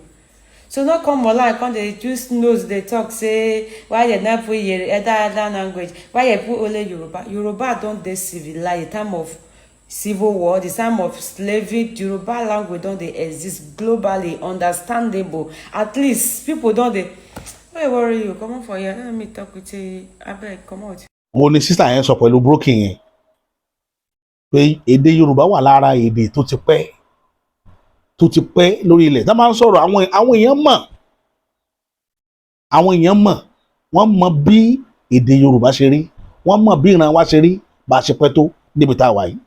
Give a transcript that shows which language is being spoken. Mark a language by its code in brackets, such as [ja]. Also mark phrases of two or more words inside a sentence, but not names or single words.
[pcm] So no come online, come they use nose, they talk, say, why you not put other language, why you put only Yoruba. Yoruba don dey civilized. The time of civil war, the time of slavery, Yoruba language don dey exist globally, understandable. At least people don dey. Don't worry, you come on for here. Let me talk with you. Abeg, come out. [yo] òun ni sísà yẹn sọ pẹ̀lú broken yẹn pé èdè Yorùbá wà lára èdè tó ti pẹ́ lórí ilẹ̀ tá máa ń sọ̀rọ̀ àwọn èèyàn mọ̀ wọ́n mọ̀ bí èdè Yorùbá ṣe rí, wọ́n mọ̀ bí ìran wa ṣe rí bá a ṣe pẹ́ tó níbi tá a wà yìí.